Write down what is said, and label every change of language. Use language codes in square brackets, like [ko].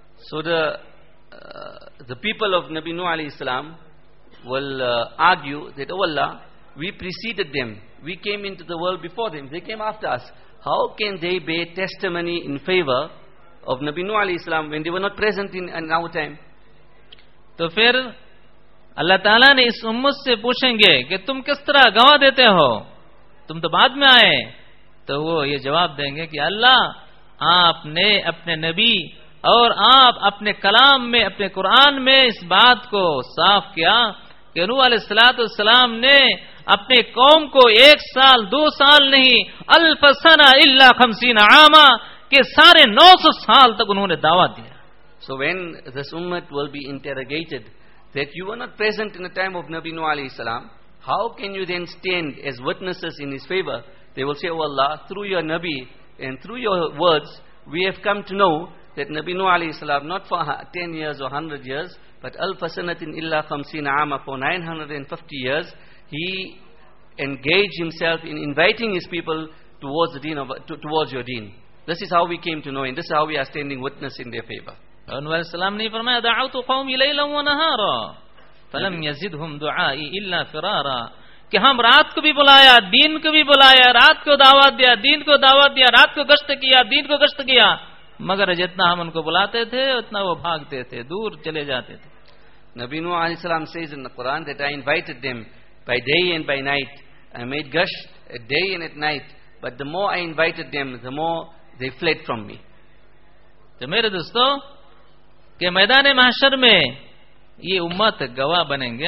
[en] So the people of نبی Nuh علیہ السلام will argue that, oh Allah, we preceded them, we came into the world before them, they came after us, how can they bear testimony in favor of نبی Nuh علیہ السلام when they were not present in our time. [ur] تو پھر اللہ تعالیٰ نے اس امت سے پوچھیں گے کہ تم کس طرح گواہ دیتے ہو، تم تو بعد میں آئے. تو وہ یہ جواب دیں گے کہ اللہ، آپ نے اپنے نبی اور آپ اپنے کلام میں، اپنے قرآن میں اس بات کو صاف کیا کہ نوح علیہ السلام نے اپنے قوم کو 1 سال، 2 سال نہیں، [ar] الف سنہ الا 50 عاما، [ur] کہ 950 سال تک انہوں نے دعویٰ دیا. [en] So when this ummah will be interrogated that you were not present in the time of نبی Nuh علیہ السلام, how can you then stand as witnesses in his favor? They will say, oh Allah, through your Nabi and through your words, we have come to know that Nabi Nuh alayhi salam, not for 10 years or 100 years, but [ar] al-fasanatin illa khamsina ama, [en] for 950 years, he engaged himself in inviting his people towards the deen of, towards your deen. This is how we came to know, and this is how we are standing witness in their favor. [ur] Anwar salam ne farmaya, [ar] da'autu qawmi laylan wa nahara. فَلَمْ يَزِدْهُمْ دُعَائِ إِلَّا فِرَارًا, [ur] کہ ہم رات کو بھی بلایا، دین کو بھی بلایا، رات کو دعوت دیا، دین کو دعوت دیا، رات کو گشت کیا، دین کو گشت کیا، مگر جتنا ہم ان کو بلاتے تھے اتنا وہ بھاگتے تھے، دور چلے جاتے تھے. [en] نبی نوح علیہ السلام says in the Quran that I invited them by day and by night, I made gasht at day and at night, but the more I invited them, the more they fled from me. [ur] تو میرے دوستو، کہ میدان محشر میں یہ امت گواہ بنیں گے.